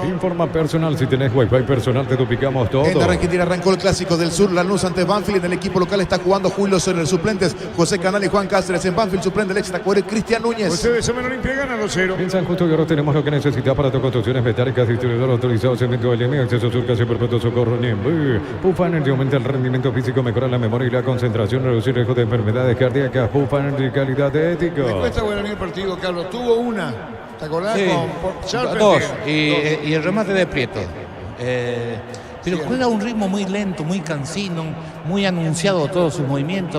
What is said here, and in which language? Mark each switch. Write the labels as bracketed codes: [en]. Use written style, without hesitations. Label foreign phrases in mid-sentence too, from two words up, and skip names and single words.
[es] Informa personal, si tenés wifi personal te duplicamos todo. En la Argentina arrancó el clásico del sur, Lanús ante Banfield. En el equipo local está jugando Julio Soler, suplentes José Canal y Juan Cáceres. En Banfield suplente el ex tacuero Cristian Núñez. Ustedes saben, Olimpia gana 2-0. En San Justo y ahora tenemos lo que necesitas para tus construcciones metálicas, distribuidor autorizado, cemento LM, acceso sur, casi perpetuo, socorro, Niembú. Pufa Energy aumenta el rendimiento físico, mejora la memoria y la concentración, reducir riesgo de enfermedades cardíacas. Pufa Energy, calidad ética. Le cuesta Guaraní el partido, Carlos. Tuvo una. ¿Te acordás? Sí, dos. Y el remate de Prieto. Pero juega a un ritmo muy lento, muy cansino, muy anunciado todos sus movimientos.